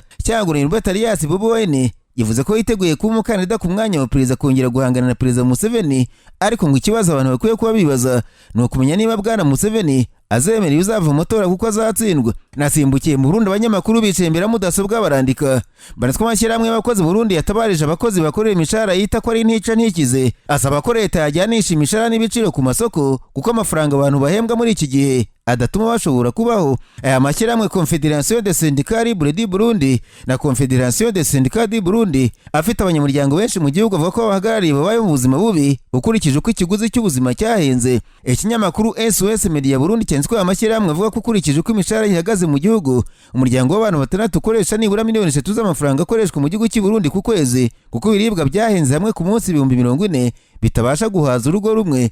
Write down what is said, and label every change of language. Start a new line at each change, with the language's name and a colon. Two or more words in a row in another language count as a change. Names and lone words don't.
Kinyarwanda: Kyagulanyi Gatarias Bobi Wine yavuze ko yiteguye kuba umukandida ku mwanya wa perezida kongera guhangana na perezida Museveni, ariko ngo ikibazo abantu bakwiye kuba bibaza ni ukumenya niba Bwana Museveni azemera uzava mu matora kuko azatsindwa. Nasimbukiye mu Burundi, abanyamakuru bicaye imbere ya mudasobwa barandika banatse ko amashyirahamwe y'abakozi mu Burundi yatabarije abakozi bakorera imishahara yita ko ari ntica ntikize, asaba ko leta yajyanisha imishahara n'ibiciro ku masoko kuko amafaranga abantu bahembwa muri iki gihe adatuma bashobora kubaho. Aya mashyirahamwe Confederation des Syndicats Libres du Burundi na Confederation des Syndicats du Burundi afite abanyamuryango benshi mu gihugu avuga ko abahagarariye babaye mu buzima bubi ukurikije uko ikiguzi cy'ubuzima cyahenze. Ikinyamakuru SOS Media Burundi cyanditse ko amashyirahamwe avuga ko ukurikije uko imishahara ihagaze mu gihugu, umuryango w'abantu 6 ukoresha nibura miliyoni 3 z'amafaranga akoreshwa mu gihugu cy'i Burundi ku kwezi kuko ibiribwa byahenze hamwe ku munsi 40,000 bitabasha guhaza urugo rumwe.